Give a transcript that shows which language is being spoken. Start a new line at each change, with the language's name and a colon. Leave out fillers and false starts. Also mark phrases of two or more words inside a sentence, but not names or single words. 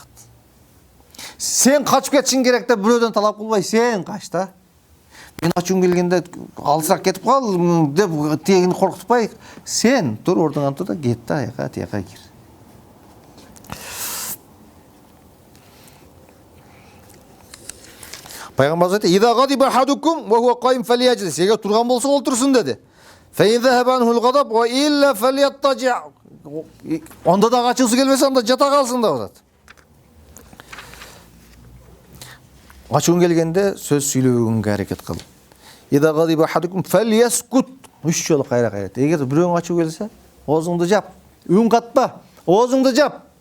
Kyrgyz: Сен качып кетишиң керек деп бирөөдөн талап кылбай, сен кач да. Мен ачуун келгенде алысыраак кетип кал деп тегин коркутпай, сен тур ордуңан тур да кет да, аяка тияка кир. Пайгамбар айтты:
Arabic: "إذا غضب أحدكم وهو قائم فليجلس."
Kyrgyz: Эгер турган болсо олтурсун деди.
Arabic: "فإن ذهب عنه الغضب وإلا فليضطجع."
Kyrgyz: Онда да качуусу келбесе, анда жата калсын деп атат. Ачуун келгенде сөз сүйлөбөгөнгө аракет кыл.
Arabic: "إذا غضب أحدكم فليسكت."
Kyrgyz: 3 жолу кайра кайрат. Эгер бирөөң ачуу келсе, оозуңду жап, үн катпа, оозуңду жап.